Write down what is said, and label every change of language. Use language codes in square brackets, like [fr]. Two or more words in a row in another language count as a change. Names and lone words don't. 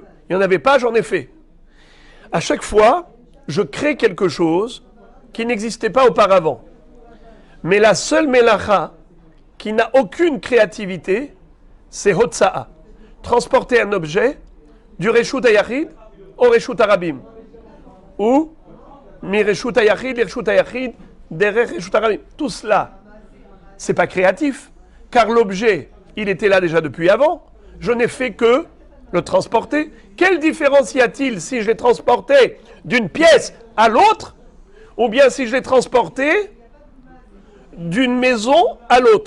[fr] Il n'y en avait pas, j'en ai fait. À chaque fois, je crée quelque chose qui n'existait pas auparavant. Mais la seule melacha qui n'a aucune créativité, c'est Hotza'a. Transporter un objet du [he] רשות היחיד [fr] au [he] רשות הרבים. Ou מרשות היחיד, רשות היחיד, derrière רשות הרבים. [fr] Tout cela, c'est pas créatif, car l'objet, il était là déjà depuis avant. Je n'ai fait que le transporter. Quelle différence y a-t-il si je l'ai transporté d'une pièce à l'autre, ou bien si je l'ai transporté d'une maison à l'autre?